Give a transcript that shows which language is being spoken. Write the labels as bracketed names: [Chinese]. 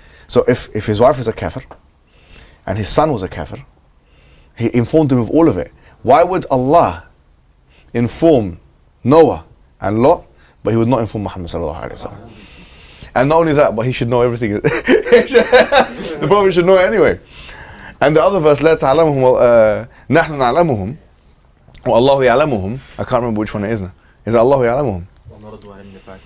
[English] So if his wife was a kafir and his son was a kafir, he informed him of all of it. Why would Allah inform Noah and Lot, but he would not inform Muhammad sallallahu alaihi wasallam? And not only that, but he should know everything. The Prophet should know it anyway. [Arabic] And the other verse, لا تعلمهم نحن نعلمهم والله يعلمهم. [English] I can't remember which one it is now. Is it [Arabic] الله يعلمهم?